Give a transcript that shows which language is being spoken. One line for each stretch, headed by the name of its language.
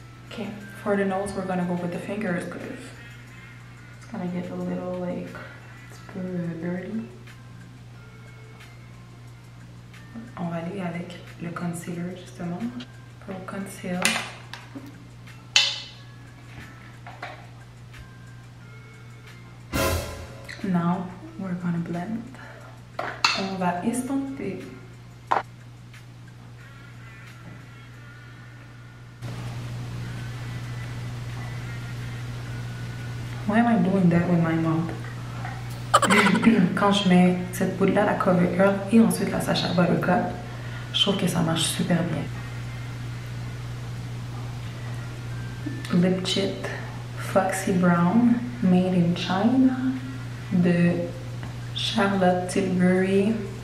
English: Okay, for the nose, we're gonna go with the fingers because it's gonna get a little like dirty.
French: On va aller avec le concealer justement pour conceal.
English: Now we're gonna blend.
French: On va estomper.
English: Why am I doing that with my mouth?
French: Quand je mets cette poudre-là, la Cover Girl et ensuite la Sacha Buttercup, je trouve que ça marche super bien. Lip Chip Foxy Brown Made in China de Charlotte Tilbury.